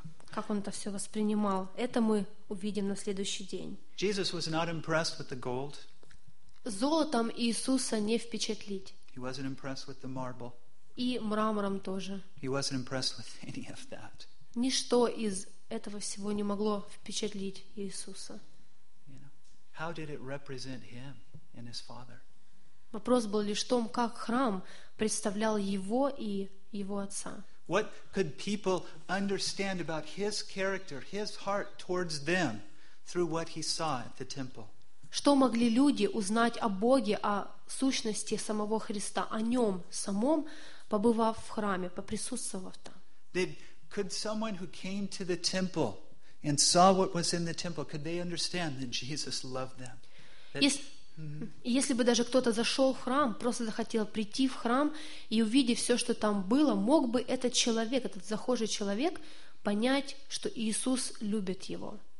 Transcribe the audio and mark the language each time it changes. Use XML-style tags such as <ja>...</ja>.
<ru>Как он это все воспринимал? Это мы увидим на следующий день.</ru> <en>Jesus was not impressed with the gold.</en> <ru>Золотом Иисуса не впечатлить.</ru> <en>He wasn't impressed with the marble.</en> <ru>И мрамором тоже.</ru> <en>He wasn't impressed with any of that.</en> <ru>Ничто из этого всего не могло впечатлить Иисуса.</ru> <en>You know, how did it represent him and his father?</en> <ru>Вопрос был лишь в том, как храм представлял его и его отца.</ru> <en>What could people understand about his character, his heart towards them through what he saw at the temple?</en> <ru>Что могли люди узнать о Боге, о сущности самого Христа, о нем самом, побывав в храме, поприсутствовав там?</ru> <en>Could someone who came to the temple and saw what was in the temple, could they understand that Jesus loved them?</en> <ru>Если бы даже кто-то зашел в храм, просто захотел прийти в храм и увидеть все, что там было, мог бы этот человек, этот захожий человек, понять, что Иисус любит его.</ru>